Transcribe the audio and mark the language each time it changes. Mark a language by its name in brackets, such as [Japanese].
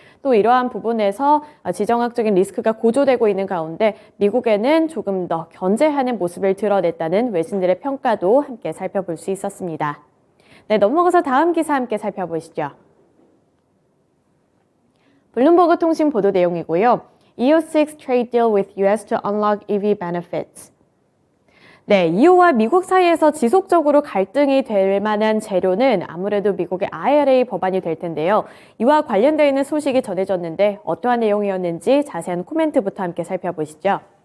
[Korean] 또 이러한 부분에서 지정학적인 리스크가 고조되고 있는 가운데 미국에는 조금 더 견제하는 모습을 드러냈다는 외신들의 평가도 함께 살펴볼 수 있었습니다. 네, 넘어가서 다음 기사 함께 살펴보시죠. 블룸버그 통신 보도 내용이고요. [English] EU seeks trade deal with US to unlock EV benefits. [Korean] 네, EU와 미국 사이에서 지속적으로 갈등이 될 만한 재료는 아무래도 미국의 IRA 법안이 될 텐데요. 이와 관련되어 있는 소식이 전해졌는데 어떠한 내용이었는지 자세한 코멘트부터 함께 살펴보시죠.